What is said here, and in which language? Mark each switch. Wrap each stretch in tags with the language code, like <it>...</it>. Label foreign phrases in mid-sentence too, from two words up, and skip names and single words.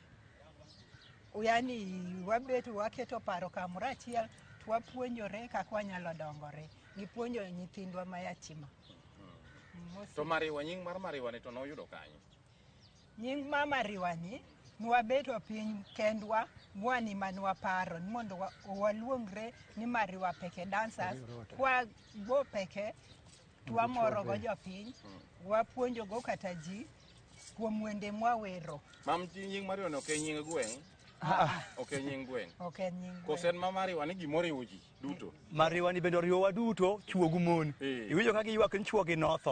<luo>Yani wabet waketo paro kamoro achiel, to wapuonjore kaka wanyalo dongore. Gipuonjo nyithindwa mayatima. To Mariwa, nying mar Mariwa ni to noyudo kanyo? Nying ma Mariwa ni nwabeto piny kendwa mwani manwa paro ni mondo waluongre ni Mariwa Peke Dancers kwa go peke twamoro go jopiny wapuonjo go kata ji kuom wende mwawero. Mam nying Mariwa no ke nying gweng'? Ok nying gweng'. Ok nying gweng'. Kosen ma Mariwa ni gimoriwo ji duto? Mariwa ni bende oriyowa duto chuo gi mon. Iwinjo kaka ywak ni chuo gi notho.</luo>